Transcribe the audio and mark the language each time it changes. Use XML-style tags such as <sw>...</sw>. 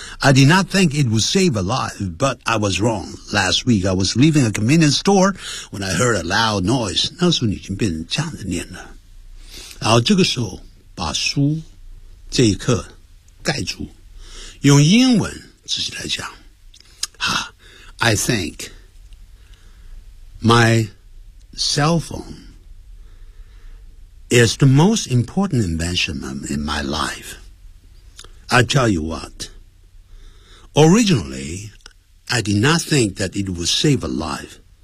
<en>I did not think it would save a life, but I was wrong. Last week, I was leaving a convenience store when I heard a loud noise.</en> <zh>那时候你已经变成这样的念了。然后这个时候把书这一刻盖住，用英文自己来讲。</zh> <en>I think my cell phone is the most important invention in my life. I tell you what. Originally, I did not think that it would save a life.</en>